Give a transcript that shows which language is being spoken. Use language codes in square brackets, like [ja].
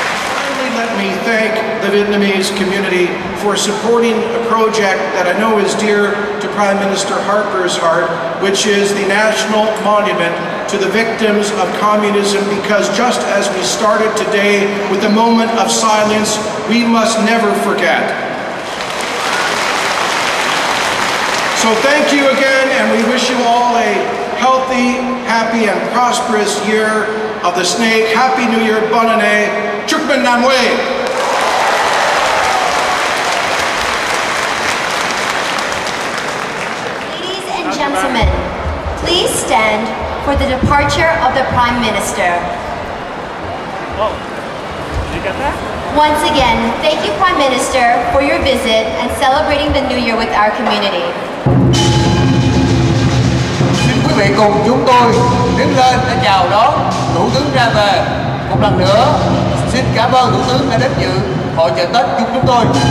[en] Finally, let me thank the Vietnamese community for supporting a project that I know is dear to Prime Minister Harper's heart, which is the National Monument to the victims of communism, because just as we started today with a moment of silence, we must never forget. So thank you again, and we wish you all a healthy, happy, and prosperous year of the snake. Happy New Year, [fr] bonne année, [vi] chúc mừng năm mới. [en] Gentlemen, please stand for the departure of the Prime Minister. Once again, thank you, Prime Minister, for your visit and celebrating the New Year with our community. [vi] Xin quý vị cùng chúng tôi đứng lên để chào đón Thủ tướng ra về. Một lần nữa, xin cảm ơn Thủ tướng đã đến dự hội chợ Tết cùng chúng tôi.